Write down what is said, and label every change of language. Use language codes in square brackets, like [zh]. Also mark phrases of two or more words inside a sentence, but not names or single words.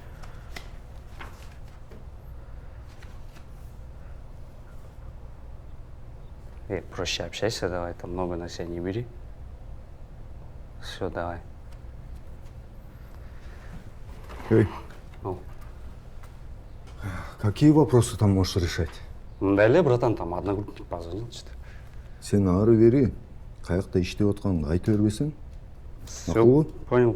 [ru] Проще общайся, давай, там много на себя не бери. Все, давай. Эй, Ну. какие вопросы там можешь решать? Да, братан, там одногруппник позвонил, что-то. [ky] Сен ары бери, каякта иштеп атканыңды айта бербесең. [ru] Все, [ky] Макулбу? [ru] понял.